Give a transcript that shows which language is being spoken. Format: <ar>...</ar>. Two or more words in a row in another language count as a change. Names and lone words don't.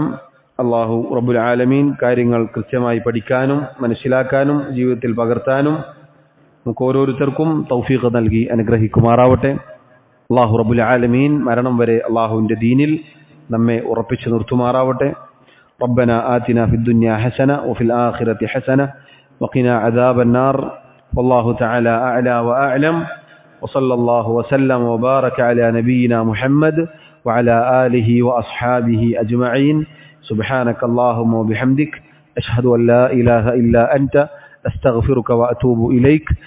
<ar>الله رب العالمين</ar> <ml>കാര്യങ്ങൾ കൃത്യമായി പഠിക്കാനും മനസ്സിലാക്കാനും ജീവിതത്തിൽ പകർത്താനും നമുക്ക് ഓരോരുത്തർക്കും തൗഫീഖ് നൽകി അനുഗ്രഹിക്കുമാറാവട്ടെ.</ml> <ar>الله رب العالمين</ar> <ml>മരണം വരെ അള്ളാഹുവിൻ്റെ ദീനിൽ നമ്മെ ഉറപ്പിച്ചു നിർത്തുമാറാവട്ടെ.</ml> <ar>ربنا آتنا في الدنيا حسنة وفي الآخرة حسنة وقنا عذاب النار. والله تعالى أعلى وأعلم. وصلى الله وسلم وبارك على نبينا محمد وعلى آله وأصحابه أجمعين. سبحانك اللهم وبحمدك أشهد أن لا إله إلا أنت أستغفرك وأتوب إليك.</ar>